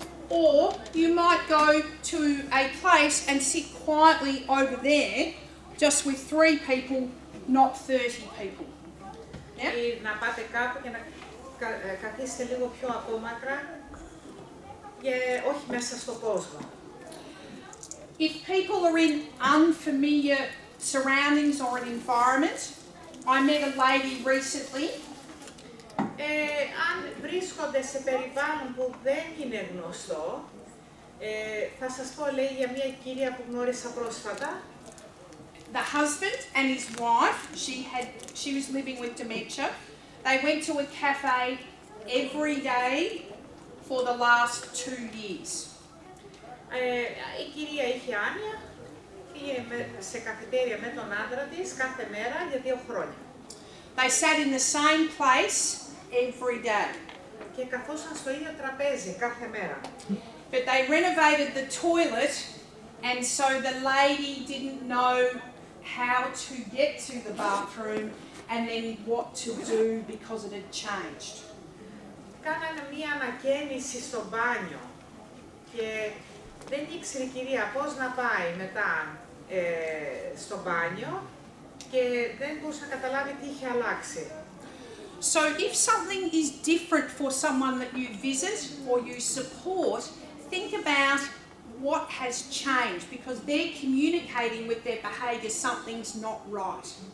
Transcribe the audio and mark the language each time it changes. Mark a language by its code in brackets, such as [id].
[en] Or you might go to a place and sit quietly over there, just with 3 people, not 30 people. Yeah? [el] Ή να πάτε κάπου και να καθίσετε λίγο πιο απόμακρα και όχι μέσα στον κόσμο. [en] If people are in unfamiliar surroundings or an environment, I met a lady recently. [el] Αν βρίσκονται σε περιβάλλον που δεν είναι γνωστό, θα σας πω, λέει, για μια κυρία που γνώρισα πρόσφατα. [en] The husband and his wife, she was living with dementia. They went to a cafe every day for the last 2 years. [el] Η κυρία είχε άνοια, πήγε σε καφετέρια με τον άντρα της κάθε μέρα για 2 χρόνια. [en] They sat in the same place every day. [el] και καθόσαν στο ίδιο τραπέζι κάθε μέρα. [en] But they renovated the toilet, and so the lady didn't know how to get to the bathroom and then what to do because it had changed. [el] Κάνανε μία ανακαίνιση στο μπάνιο και δεν ήξερε η κυρία πώς να πάει μετά στο μπάνιο και δεν μπορούσε να καταλάβει τι είχε αλλάξει. [en] So if something is different for someone that you visit or you support, think about what has changed because they're communicating with their behaviour something's not right.